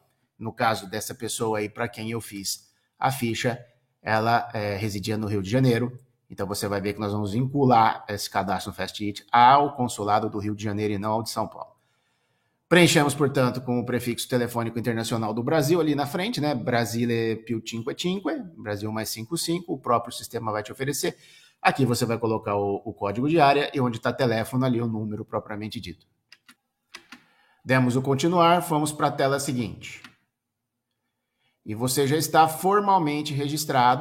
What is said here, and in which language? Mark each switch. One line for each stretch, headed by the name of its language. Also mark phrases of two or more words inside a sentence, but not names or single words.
Portuguese: No caso dessa pessoa aí para quem eu fiz a ficha, ela residia no Rio de Janeiro, então você vai ver que nós vamos vincular esse cadastro no FastIT ao consulado do Rio de Janeiro e não ao de São Paulo. Preenchemos, portanto, com o prefixo telefônico internacional do Brasil ali na frente, né?
Italian: Brasile più cinque cinque,
Portuguese: Brasil mais 55, o próprio sistema vai te oferecer. Aqui você vai colocar o código de área e onde está telefone ali o número propriamente dito. Demos o continuar, fomos para a tela seguinte. E você já está formalmente registrado.